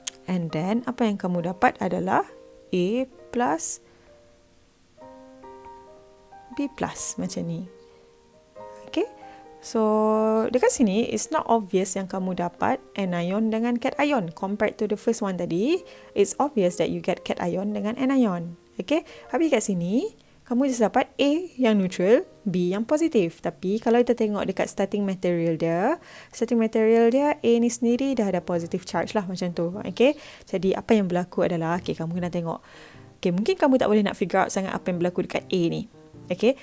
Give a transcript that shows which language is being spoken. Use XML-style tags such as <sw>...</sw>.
<ms>And then, apa yang kamu dapat adalah A plus B plus macam ni. Okay. So, dekat sini,</ms> <en>it's not obvious</en> <ms>yang kamu dapat anion dengan cation.</ms> <en>Compared to the first one tadi, it's obvious that you get cation dengan anion. Okay.</en> <ms>Habis kat sini, kamu just dapat A yang neutral, B yang positif. Tapi kalau kita tengok dekat starting material dia A ni sendiri dah ada positive charge lah macam tu. Okay. Jadi apa yang berlaku adalah, okay, kamu kena tengok. Okay, mungkin kamu tak boleh nak figure out sangat apa yang berlaku dekat A ni. Okay.</ms>